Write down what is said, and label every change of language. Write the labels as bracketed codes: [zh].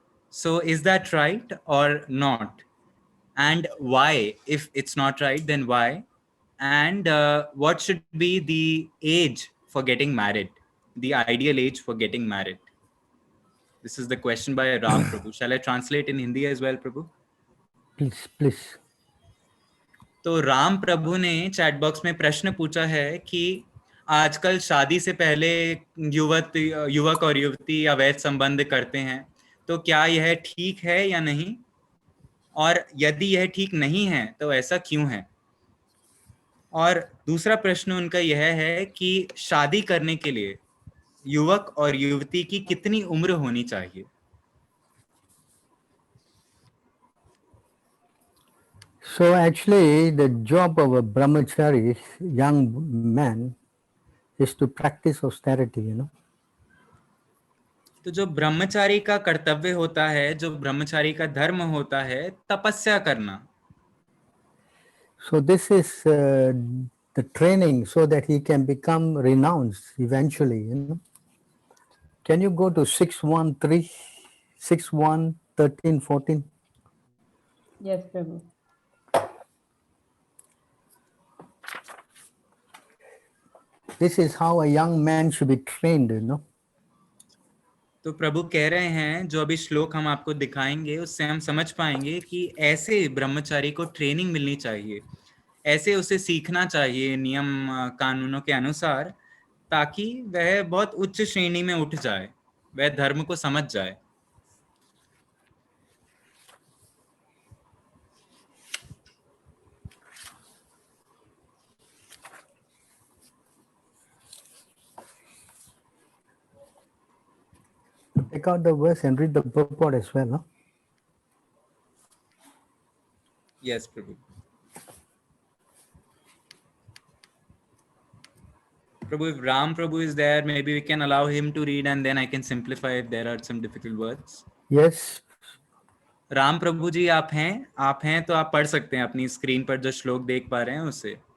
[en] So is that right or not? And why? If it's not right, then why? And what should be the age for getting married? The ideal age for getting married? This is the question by Ram Prabhu. Shall I translate in Hindi as well, Prabhu? Please. [hi] तो राम प्रभु ने chat box में प्रश्न पूछा है कि आजकल शादी से पहले युवक और युवती अवैध संबंध करते हैं, तो क्या यह ठीक है या नहीं, और यदि यह ठीक नहीं है तो ऐसा क्यों है। और दूसरा प्रश्न उनका यह है कि शादी करने के लिए युवक और युवती की कितनी उम्र होनी चाहिए। [en] So actually, the job of a brahmachari, young man, is to practice austerity, you know. [hi] तो जो ब्रह्मचारी का कर्तव्य होता है, जो ब्रह्मचारी का धर्म होता है, तपस्या करना। [en] So this is the training so that he can become renounced eventually, you know. Can you go to 613, 61, 13, 14? Yes, Prabhu. This is how a young man should be trained, you know. [hi] तो प्रभु कह रहे हैं, जो अभी श्लोक हम आपको दिखाएंगे उससे हम समझ पाएंगे कि ऐसे ब्रह्मचारी को ट्रेनिंग मिलनी चाहिए, ऐसे उसे सीखना चाहिए नियम कानूनों के अनुसार, ताकि वह बहुत उच्च श्रेणी में उठ जाए, वह धर्म को समझ जाए। [en] Take out the verse and read the purport as well, huh? Yes, Prabhu. Prabhu, if Ram Prabhu is there, maybe we can allow him to read and then I can simplify if there are some difficult words. Yes. [hi] Ram प्रभु जी आप हैं तो आप पढ़ सकते हैं अपनी screen पर जो श्लोक देख पा रहे हैं उसे।